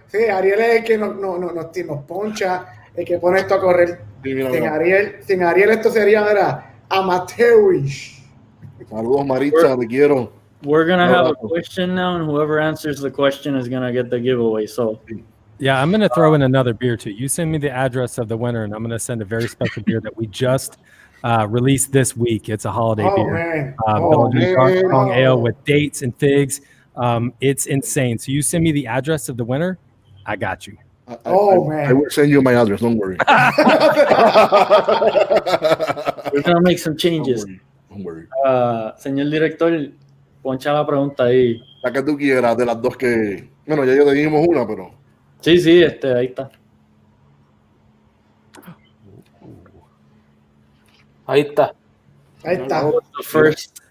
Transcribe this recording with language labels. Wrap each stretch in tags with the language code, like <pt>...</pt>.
<es>Sí, Ariel es el que nos poncha, el que pone esto a correr. Sin Ariel esto sería amateurish. Saludos, Maritza, te quiero.</es> <en>We're going to have a question now, and whoever answers the question is going to get the giveaway. So, yeah, I'm going to throw in another beer, too. You send me the address of the winner, and I'm going to send a very special beer that we just released this week. It's a holiday beer. Belgian Dark Strong Ale with dates and figs. It's insane. So you send me the address of the winner, I got you. Man. I will send you my address, don't worry. We're going to make some changes. Don't worry.</en> <es>Señor director, poncha la pregunta ahí. La que tú quieras, de las dos que... Bueno, ya te dijimos una, pero... Sí, ahí está. Ahí está.</es> <en>First.</en>